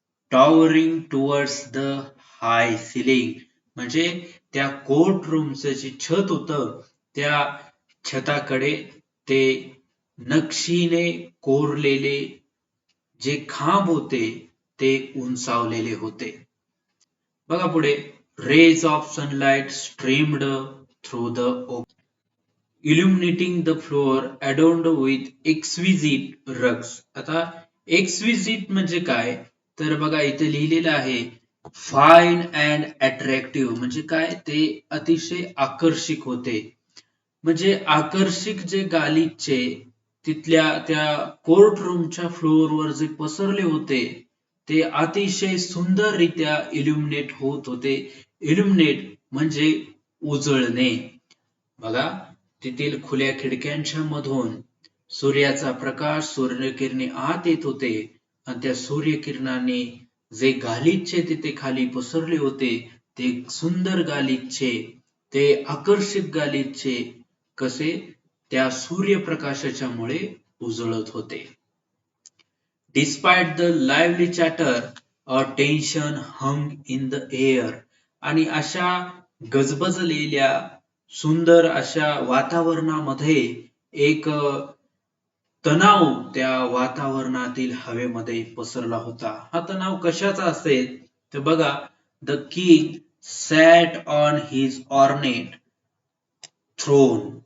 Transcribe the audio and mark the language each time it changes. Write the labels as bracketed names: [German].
[English] towering towards the high ceiling, [Marathi] म्हणजे त्या court रूमचं जे छत होतं त्या छताकडे ते नक्षीने कोरलेले जे खांब होते ते उंचावलेले होते. बघा पुढे, [English] rays of sunlight streamed through the opening, illuminating the floor adorned with exquisite rugs. [Marathi] आता exquisite म्हणजे काय तर बघा इथे लिहिलेलं आहे [English] fine and attractive, [Marathi] म्हणजे काय ते अतिशय आकर्षक होते. म्हणजे आकर्षक जे गालिचे तिथल्या त्या कोर्ट रूमच्या फ्लोअरवर जे पसरले होते ते अतिशय सुंदररित्या इल्युमिनेट होत होते. इल्युमिनेट म्हणजे उजळणे. बघा, तेथील खुल्या खिडक्यांच्या मधून सूर्याचा प्रकाश, सूर्यकिरणे आत येत होते आणि त्या सूर्यकिरणाने जे गालिचे तिथे खाली पसरले होते ते सुंदर गालिचे, ते आकर्षक गालिचे कसे त्या सूर्यप्रकाशाच्या मुळे उजळत होते. [English] Despite the lively chatter, a tension hung in the air. [Marathi] आणि अशा गजबजलेल्या सुंदर अशा वातावरणामध्ये एक तणाव त्या वातावरणातील हवेमध्ये पसरला होता. हा तणाव कशाचा असेल तर बघा, [English] The king sat on his ornate throne.